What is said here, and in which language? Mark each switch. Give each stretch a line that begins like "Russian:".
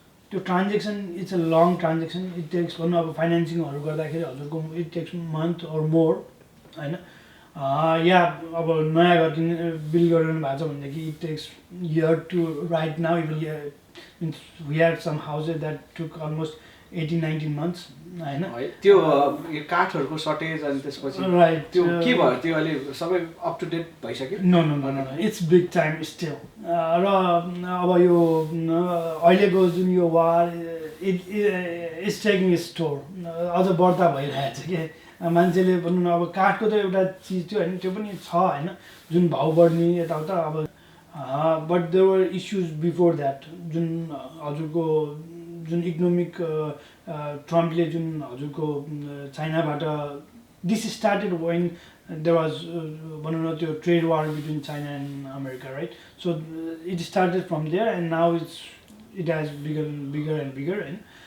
English: त्यो transaction it's a long transaction, it takes
Nepali: भनौँ अब फाइनेन्सिङहरू गर्दाखेरि हजुरको
English: it takes month or more होइन,
Nepali: या अब नयाँ घर किन्ने बिल गरिरहनु भएको छ भनेदेखि
English: It takes year to right now even means we had some houses that took almost 18-19 months होइन.
Nepali: त्यो काठहरूको सर्टेज अनि त्यसपछि
English: right
Nepali: त्यो के भयो, त्यो अहिले सबै अप टु डेट भइसक्यो?
English: No no no no it's big time still.
Nepali: र अब यो अहिलेको जुन यो वार
English: it's taking its toll,
Nepali: अझ बढ्ता भइरहेको छ कि, मान्छेले भनौँ न अब काठको त एउटा चिज थियो होइन, त्यो पनि छ होइन, जुन भाउ बढ्ने यताउता अब,
English: but there were issues before that,
Nepali: जुन हजुरको जुन इकोनोमिक ट्रम्पले जुन हजुरको चाइनाबाट
English: This started when there was भनौँ न त्यो trade war between China and America right, so it started from there and now it has bigger and bigger होइन.